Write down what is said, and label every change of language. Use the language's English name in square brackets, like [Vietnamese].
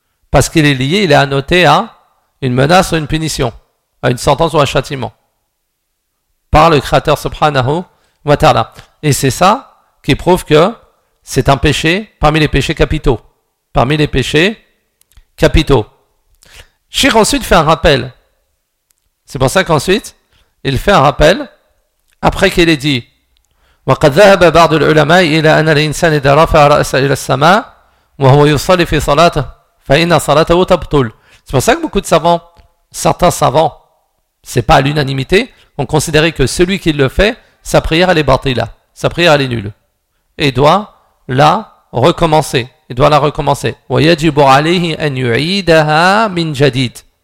[French] Parce qu'il est lié, il est annoté à une menace ou une punition, à une sentence ou un châtiment. Par le Créateur subhanahu wa ta'ala. Et c'est ça qui prouve que c'est un péché parmi les péchés capitaux. Parmi les péchés capitaux. Cheikh ensuite fait un rappel. C'est pour ça qu'ensuite, il fait un rappel après qu'il ait dit [Arabic] وقد ذهب بعض العلماء إلى أن الإنسان إذا رفع رأسه إلى السماء وهو يصلي في صلاته فإن صلاته تبطل. [French] C'est pour ça que beaucoup de savants, certains savants, c'est pas à l'unanimité, ont considéré que celui qui le fait, sa prière elle est batila, sa prière elle est nulle. Et doit la recommencer. Il doit la recommencer. [Arabic] ويجب عليه أن يعيدها من جديد.